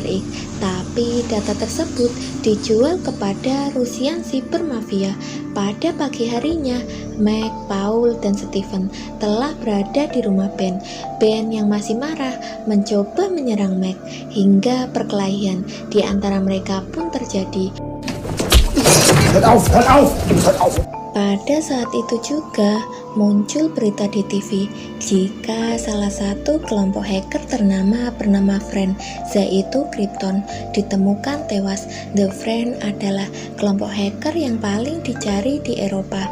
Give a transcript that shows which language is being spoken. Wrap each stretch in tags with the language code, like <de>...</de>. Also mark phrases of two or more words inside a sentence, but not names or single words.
<id>X, tapi data tersebut dijual kepada Russian Cyber Mafia. Pada pagi harinya, Meg, Paul, dan Steven telah berada di rumah Ben. Ben yang masih marah mencoba menyerang Meg hingga perkelahian di antara mereka pun terjadi.</id> <de>Hört auf, hört auf, hört auf.</de> <id>Pada saat itu juga muncul berita di TV jika salah satu kelompok hacker bernama Friend, yaitu Krypton, ditemukan tewas. The Friend adalah kelompok hacker yang paling dicari di Eropa.</id>